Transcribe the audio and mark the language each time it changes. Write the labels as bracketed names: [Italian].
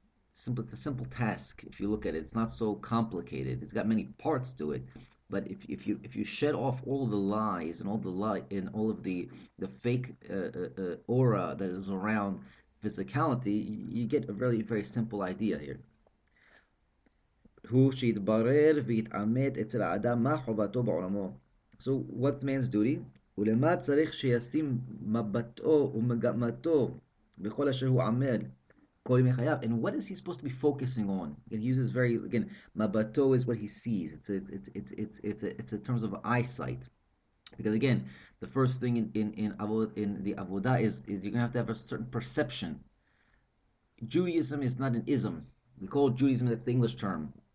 [English] It's a simple task if you look at it. It's not so complicated. It's got many parts to it. But if you shed off all the lies and all the all of the fake aura that is around physicality, you get a very very simple idea here. [Hebrew] הוא שיתברר ויתעמת אצל האדם מה חובתו בעולמו. [English] So what's man's duty? [Hebrew] ולמה צריך שישים מבטו ומגמתו בכל אשר הוא עמל כל ימי חייו. [English] And what is he supposed to be focusing on? It uses very, again, mabato is what he sees. It's in terms of eyesight. Because again, the first thing in the avodah is you're gonna have to have a certain perception. Judaism is not an ism. We call Judaism, that's the English term.